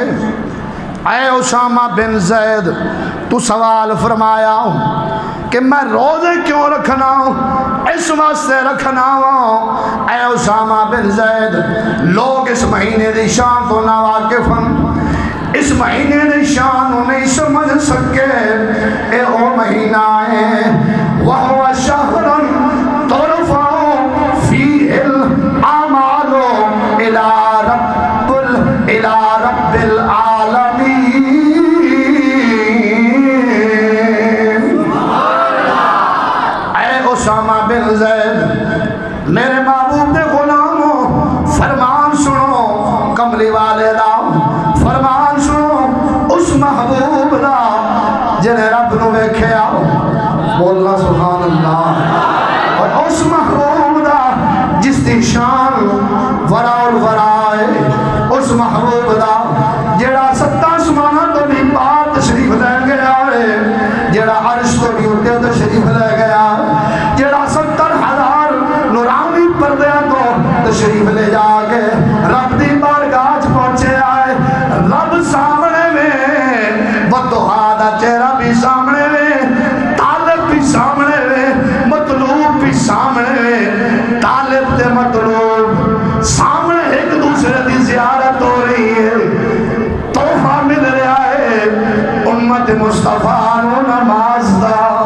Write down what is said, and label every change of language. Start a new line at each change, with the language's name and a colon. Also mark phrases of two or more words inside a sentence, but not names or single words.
Punjabi: اے اسامہ بن زید تو سوال فرمایا کہ میں روزے کیوں رکھنا ہوں؟ اس واسطے رکھنا ہوں اے اسامہ بن زید، لوگ اس مہینے دی شان تو نہ واقف ہیں، اس مہینے دی شان نہیں سمجھ سکے۔ اے او مہینہ ہے
Arabic: وَهُوَ شَهْرٌ تُرْفَعُ فِيهِ الْأَعْمَالُ إِلَى رَبِّ الْعَالَمِينَ۔
Punjabi: اے اسامہ بن زید، میرے محبوب دے غلاموں، فرمان سنو کملی والے دا، فرمان سنو اس محبوب دا جنہیں رب نو ویکھیا، بولنا
Arabic: سبحان اللہ،
Punjabi: اور اس محبوب دا جس دی شان
Arabic: ورا الورا
Punjabi: ہے، اس محبوب دا جڑا ستاں آسماناں تو بھی پار تشریف لے گیا ہے، جڑا عرش تو بھی اٹھے تشریف لے گیا، جڑا 70,000 نورانی پردیاں تو تشریف لے جا کے رب دی بارگاہ پہنچے آئے، رب سامنے میں، بددعا دا چہرہ بھی سامنے میں، طالب بھی سامنے میں، مطلوب بھی سامنے میں، طالب تے مطلوب سامنے ایک دوسرے دی زیارت ہو رہی ہے، تحفہ مل رہا ہے، امت مصطفیٰ نو نماز دا۔